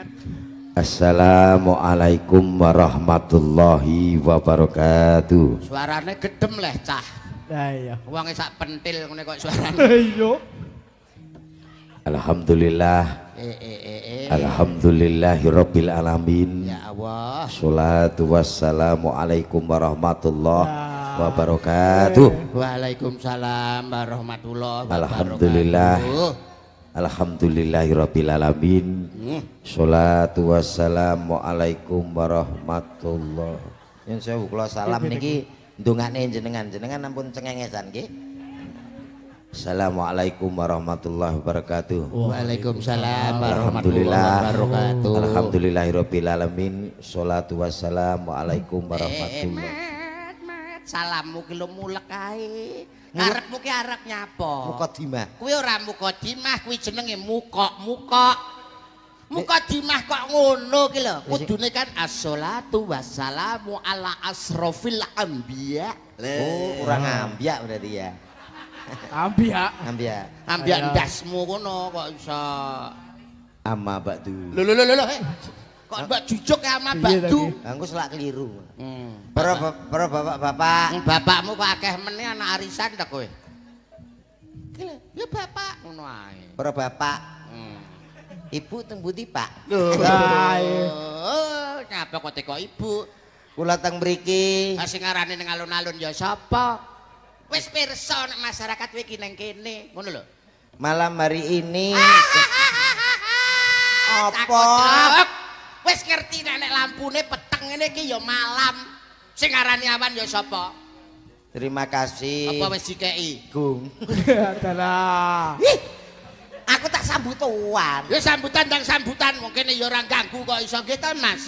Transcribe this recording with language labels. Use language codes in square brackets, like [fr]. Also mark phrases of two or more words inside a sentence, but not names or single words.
[ar] السلام عليكم ورحمة الله وبركاته. [jv] Suarane gedem leh cah. Lah iya. Wonge sak pentil ngene kok suarane. Iya. Alhamdulillah. [ar] الحمد لله رب العالمين. يا الله. الصلاة والسلام عليكم ورحمة الله وبركاته. وعليكم السلام ورحمة الله وبركاته. Alhamdulillah. الحمد لله رب العالمين. الصلاة والسلام عليكم ورحمة الله. [jv] Yen sewu kula salam niki ndongane jenengan ampun cengengesan nggih. [ar] السلام عليكم ورحمة الله وبركاته. وعليكم السلام ورحمة الله Alhamdulillah. wabarakatuh. الحمد لله رب العالمين. الصلاة والسلام عليكم ورحمة الله. [jv] Mat, salammu ki lho mulek kae. Arepmu ki arep nyapa? Mukadimah. Kuwi ora mukadimah, kuwi jenenge mukok. Mukadimah kok ngono ki lho. Kudune kan [ar] الصلاة والسلام على أشرف الأنبياء. [jv] Oh, kurang ambiak berarti ya. Ambiak. Ambiak. Ambiak ndasmu kono kok iso. [ar] أما بعد. [jv] Lho. Kok mbak jujuk ya ama Iya badu. tadi. Aku selak keliru. Para bapak-bapak. Bapakmu kok akeh meneh anak arisan ta kowe? Gila, ya bapak ngono ae. Para bapak. Ibu teng pundi, Pak? Lah iya. Oh, nyapa kok teko ibu? Kula teng mriki. Sing ngarane ning alun-alun ya sapa? Wis pirsa nek masyarakat iki ning kene, ngono lho. [id] Malam hari ini [jv] Apa? Wis ngerti nek lampune peteng ngene iki ya malam. Sing ngarani awan ya sapa? [id] terima kasih. [jv] Apa wis dikeki? Gung. Adalah. Aku tak sambutan. Ya sambutan ndang sambutan mungkin ya ora ganggu kok iso nggih to Mas.